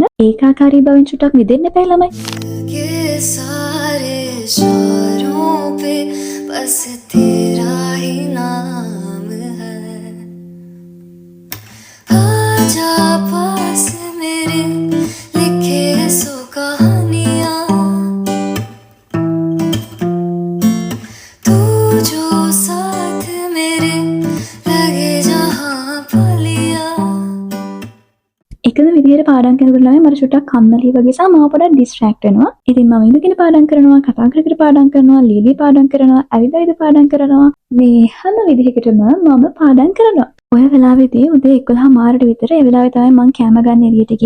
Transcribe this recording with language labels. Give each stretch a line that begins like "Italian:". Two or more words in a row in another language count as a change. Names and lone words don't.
Sinhala: ඒකාකාරී බවෙන් චුට්ටක් මිදෙන්න එපා ළමයි.
Hindi: ये सारे शोरों पे बस तेरा ही नाम है. आजा पास मेरे लिखे सो कहानियां तू जो साथ मेरे लगे जहां
Sinhala: එකම විදිහට පාඩම් කරනකොට ළමයි මට චුට්ටක් කම්මැලි වගේ සම මාව පොඩක් ඩිස්ට්‍රැක්ට් වෙනවා. ඉතින් මම ඉඳගෙන පාඩම් කරනවා, කතා කර කර පාඩම් කරනවා, ලීලි පාඩම් කරනවා, ඇවිදවිද පාඩම් කරනවා. මේ හැම විදිහකටම මම පාඩම් කරනවා. ඔය වෙලාවේදී උදේ 11:00 විතර ඒ වෙලාවේ තමයි මං කෑම ගන්න එළියට ගියේ.